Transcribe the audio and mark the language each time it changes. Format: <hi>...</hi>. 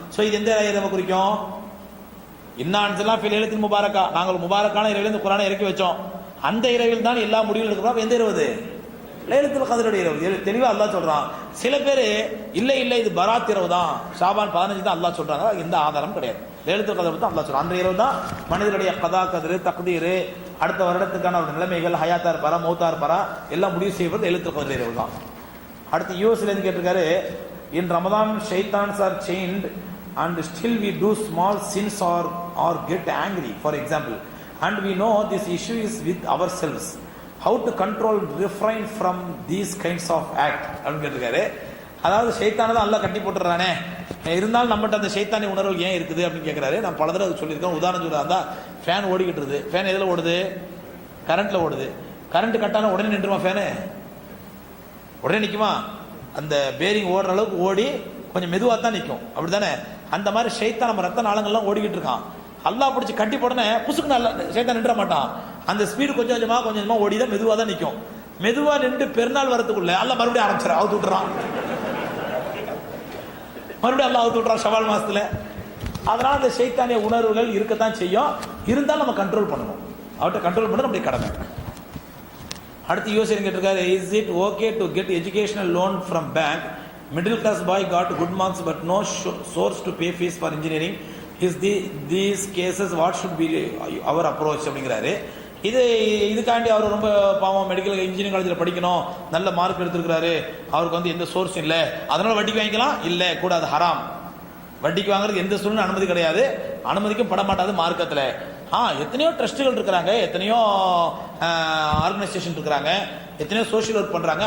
<ta>So இது எந்த இரவை குறிக்கும்?</ta> <ar>இன்னா அன்ஸல்னாஹு ஃபீ லைலத்தின் முபாரகா,</ar> <ta>நாங்கள் முபாரக்கான இரவில் இந்த குர்ஆனை இறக்கி வச்சோம், அந்த இரவில் தான் எல்லா முடிவுகளும் எடுக்கிறோம். எந்த இரவு? லைலத்துல் கத்ருடைய இரவு. தெளிவா அல்லாஹ் சொல்றான். சில பேர் இல்ல இது பராத் இரவு தான், ஷாபான் 15 தான் அல்லாஹ் சொல்றாங்க. எந்த ஆதாரம் கிடையாது. லைலத்துல் கத்ர் தான் அல்லாஹ் சொல்றான். அந்த இரவு தான் மனிதனுடைய கதா கதிர் தக்தீர் அடுத்த வருடத்துக்கான ஒரு நிலைமைகள், ஹயாத்தா இருப்பாரா மௌத்தா இருப்பாரா எல்லாம் முடிவு செய்வது எழுத்து கதிரவு தான். அடுத்து யூஎஸ்ல இருந்து கேட்டிருக்காரு,</ta> <en>In Ramadan shaitans are chained and still we do small sins or get angry, for example, and we know this issue is with ourselves. How to control, refrain from these kinds of act</en> <ta>அப்படின்னு கேட்டிருக்காரு. அதாவது ஷைத்தானை தான் அல்லாஹ் கட்டி போட்டுறானே, இருந்தாலும் நம்மகிட்ட அந்த ஷைத்தானி உணர்வுகள் ஏன் இருக்குது அப்படின்னு கேட்குறாரு. நான் பல தடவை சொல்லியிருக்கேன். உதாரணம் சொல்லுறா, ஃபேன் ஓடிக்கிட்டு இருக்குது. ஃபேன் எதில் ஓடுது? கரண்ட்டில் ஓடுது. கரண்ட் கட்டான உடனே நின்றுமா? ஃபேனு உடனே நிற்குமா? அந்த பேரிங் ஓடுற அளவுக்கு ஓடி கொஞ்சம் மெதுவாக தான் நிற்கும், அப்படி தானே? அந்த மாதிரி ஷைத்தான் நம்ம ரத்த நாளங்கள்லாம் ஓடிக்கிட்டு இருக்கான். அல்லாஹ் பிடிச்சி கட்டி போடனே புசுக்கு நல்ல ஷைத்தான் நின்ற மாட்டான். அந்த ஸ்பீடு கொஞ்சம் கொஞ்சமாக ஓடி தான் மெதுவாக தான் நிற்கும். மெதுவாக நின்று பெருநாள் வரத்துக்குள்ள அல்லாஹ் மறுபடியும் ஆரம்பிச்சிட அவுத்து விட்டுறான். மறுபடியும் அல்லாஹ் அவுத்து விட்டுறான் ஷவால் மாசத்துல. அதனால அந்த ஷைத்தானிய உணர்வுகள் இருக்கத்தான் செய்யும். இருந்தாலும் நம்ம கண்ட்ரோல் பண்ணணும். அவர்கிட்ட கண்ட்ரோல் பண்ண நம்முடைய கடமை. அடுத்து யோசனை கேட்டிருக்காரு,</ta> <en>Is it okay to get educational loan from bank? Middle class boy got good marks but no source to pay fees for engineering. Is these cases what should be our approach</en> <ta>அப்படிங்கிறாரு. இதுக்காண்டி அவர் ரொம்ப பாவம், medical engineering காலேஜில் படிக்கணும், நல்ல mark எடுத்திருக்கிறாரு, அவருக்கு வந்து எந்த source இல்லை, அதனால வட்டிக்கு வாங்கிக்கலாம்? இல்லை, கூடாது, ஹராம். வட்டிக்கு வாங்குறது எந்த சூழ்நிலை அனுமதி கிடையாது, அனுமதிக்கும் பட மாட்டாது மார்க்கத்தில். எத்தனையோ ட்ரஸ்ட்டுகள் இருக்கிறாங்க, எத்தனையோ ஆர்கனைசேஷன் இருக்கிறாங்க, எத்தனையோ சோஷியல் ஒர்க் பண்றாங்க.</ta>